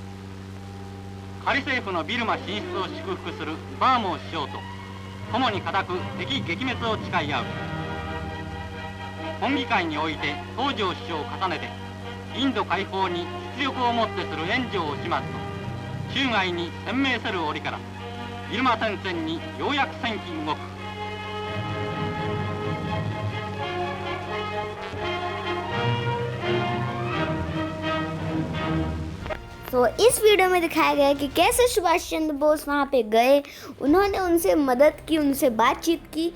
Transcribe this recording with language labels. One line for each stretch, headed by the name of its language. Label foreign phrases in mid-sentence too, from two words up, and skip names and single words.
Japanese: 仮政府のビルマ進出を祝福するバーモー首相と共に固く敵撃滅を誓い合う。本議会において東条首相を重ねてインド解放に実力をもってする援助をしますと中外に鮮明せる折からビルマ戦線にようやく戦機動く。
Hindi: तो इस वीडियो में दिखाया गया है कि कैसे सुभाष चंद्र बोस वहाँ पे गए, उन्होंने उनसे मदद की, उनसे बातचीत की।